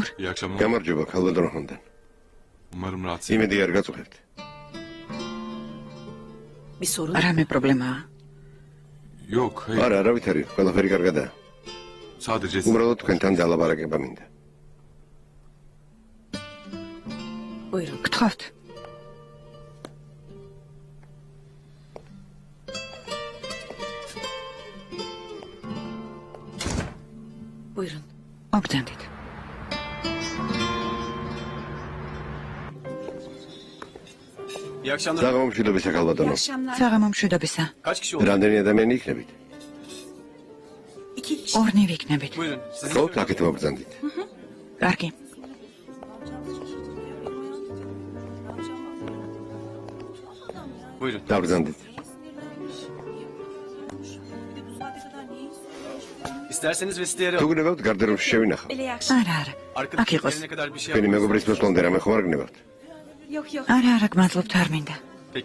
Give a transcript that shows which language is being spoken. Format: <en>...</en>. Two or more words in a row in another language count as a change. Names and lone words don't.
<tr>İyi akşamlar.</tr> <ka>გამარჯობა, ქალბატონო ხონდან.</ka> <tr>Umarım rahatsız</tr> <ka>იმედი არ გაწუხებთ.</ka> <tr>bir sorun...</tr> <ka>რამე პრობლემაა?</ka> <tr>Yok, hayır.</tr> <ka>არა, არავითარი, ყველაფერი კარგადაა.</ka> <tr>Sadece</tr> <ka>უბრალოდ თქვენთან დალაპარაკება მინდა.</ka> <tr>Buyurun.</tr> <ka>გთხოვთ.</ka> <tr>Buyurun.</tr> <ka>მოგძანდით.</ka> <tr>İyi akşamlar.</tr> <ka>საღამომშვიდობისა, ქალბატონო. საღამომშვიდობისა.</ka> <tr>Kaç kişi oldu?</tr> <ka>რამდენი ადამიანი იქნებით? ორნი ვიქნებით.</ka> <tr>Buyurun. Sizin</tr> <ka>ხოთ, აქეთ მოგბრძანდით. კარგი.</ka> <tr>Buyurun.</tr> <ka>დაბრძანდით.</ka> <tr>İsterseniz vestiyere</tr> <ka>თუ</ka> <tr>alın.</tr> <ka>გნებავთ, გარდეროში შევინახავ. არა, არა.</ka> <tr>Arkadaş</tr> <ka>აქ იყოს.</ka> <tr>gelene kadar bir şey</tr> <ka>თქვენი</ka> <tr>yapalım.</tr> <ka>მეგობრის მოსვლამდე რამე ხომ არ გნებავთ? არა, არა, გმადლობთ, არ მინდა.</ka> <tr>Peki.</tr>